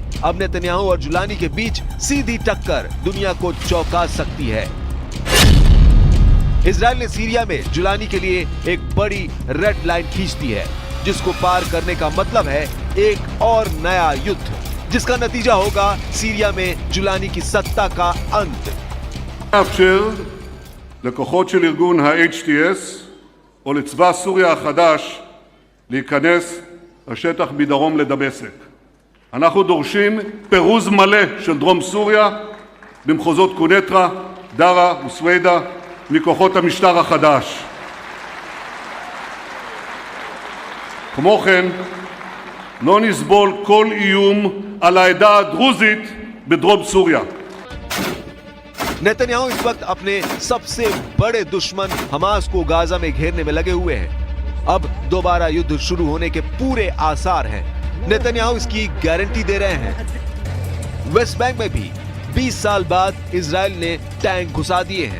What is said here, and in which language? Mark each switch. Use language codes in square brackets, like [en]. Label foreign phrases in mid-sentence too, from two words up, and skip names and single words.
[hi] अब नेतन्याहू और जुलानी के बीच सीधी टक्कर दुनिया को चौंका सकती है। इजराइल ने सीरिया में जुलानी के लिए एक बड़ी [en] red line [hi] खींच दी है, जिसको पार करने का मतलब है एक और नया युद्ध, जिसका नतीजा होगा सीरिया में जुलानी की सत्ता का अंत। [he] מאפשר לכוחות של ארגון ה-HTS או לצבא סוריה החדש להיכנס לשטח מדרום לדמשק. אנחנו דורשים פירוז מלא של דרום סוריה במחוזות קונטרה, דארה וסווידה מכוחות המשטר החדש. כמו כן, לא נסבול כל איום על העדה הדרוזית בדרום סוריה. [hi] नेतन्याहू इस वक्त अपने सबसे बड़े दुश्मन हमास को गाजा में घेरने में लगे हुए हैं। अब दोबारा युद्ध शुरू होने के पूरे आसार हैं। नेतन्याहू इसकी गारंटी दे रहे हैं। वेस्ट बैंक में भी 20 साल बाद इजराइल ने टैंक घुसा दिए हैं।